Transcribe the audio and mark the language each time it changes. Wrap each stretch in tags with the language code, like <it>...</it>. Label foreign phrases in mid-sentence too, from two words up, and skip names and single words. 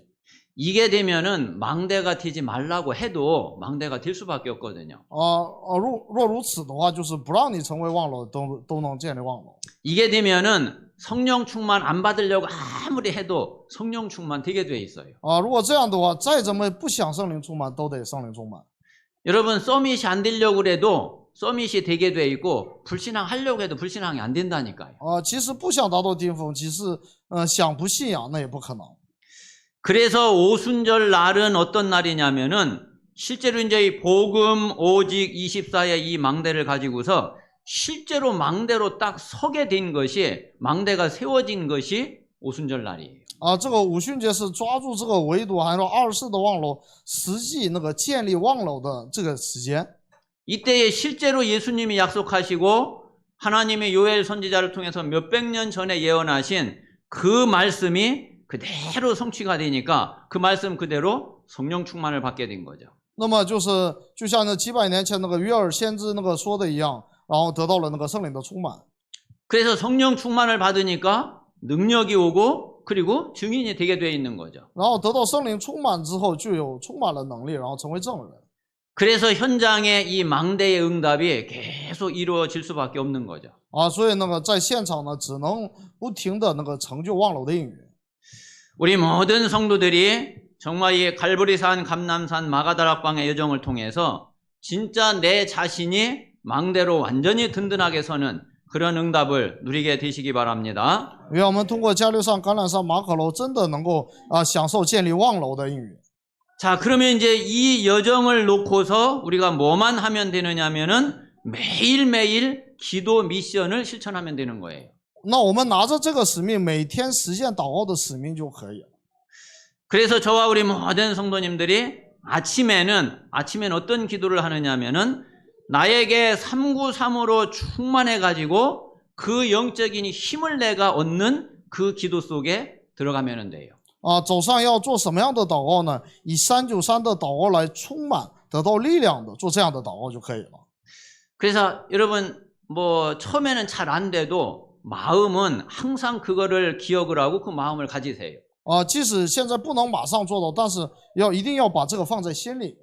<ko>이게 되면은 망대가 되지 말라고 해도 망대가 될 수밖에 없거든요.</ko> <zh>若如此的话，就是不让你成为望楼，都能建立望楼。</zh> <ko>이게 되면은 성령 충만 안 받으려고 아무리 해도 성령 충만 되게 돼 있어요.</ko> <zh>如果这样的话，再怎么不想圣灵充满，都得圣灵充满。</zh> <ko>여러분 서밋이 안 되려고 그래도 서밋이 되게 돼 있고 불신앙 하려고 해도 불신앙이 안 된다니까요.</ko> <zh>其实不想达到巅峰，其实想不信仰那也不可能。</zh> <ko>그래서 오순절 날은 어떤 날이냐면은 실제로 이제 이 복음 오직 24의 이 망대를 가지고서 실제로 망대로 딱 서게 된 것이 망대가 세워진 것이 오순절 날이에요.</ko> <zh>这个五旬节是抓住这个唯独，还有24的望楼，实际那个建立望楼的这个时间。</zh> <ko>이때에 실제로 예수님이 약속하시고 하나님의 요엘 선지자를 통해서 몇백 년 전에 예언하신 그 말씀이 그대로 성취가 되니까 그 말씀 그대로 성령 충만을 받게 된 거죠.</ko> <zh>那么就像那几百年前那个约尔先知那个说的一样，然后得到了那个圣灵的充满。</zh> <ko>그래서 성령 충만을 받으니까 능력이 오고 그리고 증인이 되게 돼 있는 거죠.</ko> <zh>然后得到圣灵充满之后，就有充满了能力，然后成为证人。</zh> <ko>그래서 현장에 이 망대의 응답이 계속 이루어질 수밖에 없는 거죠.</ko> <zh>所以那个在现场呢，只能不停的那个成就望楼的应允。</zh> <ko>우리 모든 성도들이 정말 이 갈보리산, 감람산, 마가다락방의 여정을 통해서 진짜 내 자신이 망대로 완전히 든든하게 서는 그런 응답을 누리게 되시기 바랍니다.</ko> <zh>愿我们通过加略山、橄榄山、马可楼，真的能够享受建立望楼的应允。</zh> <ko>자, 그러면 이제 이 여정을 놓고서 우리가 뭐만 하면 되느냐면은 매일매일 기도 미션을 실천하면 되는 거예요.</ko> <zh>那我们拿着这个使命，每天实现祷告的使命就可以了。</zh> <ko>그래서 저와 우리 모든 성도님들이 아침에는 어떤 기도를 하느냐면은 나에게 393으로 충만해 가지고 그 영적인 힘을 내가 얻는 그 기도 속에 들어가면 돼요.</ko> <zh>早上要做什么样的祷告呢？以393的祷告来充满，得到力量的，做这样的祷告就可以了。</zh> <ko>그래서 여러분 뭐 처음에는 잘 안 돼도 마음은 항상 그거를 기억을 하고 그 마음을 가지세요.</ko> <zh>即使现在不能马上做到，但是一定要把这个放在心里。</zh>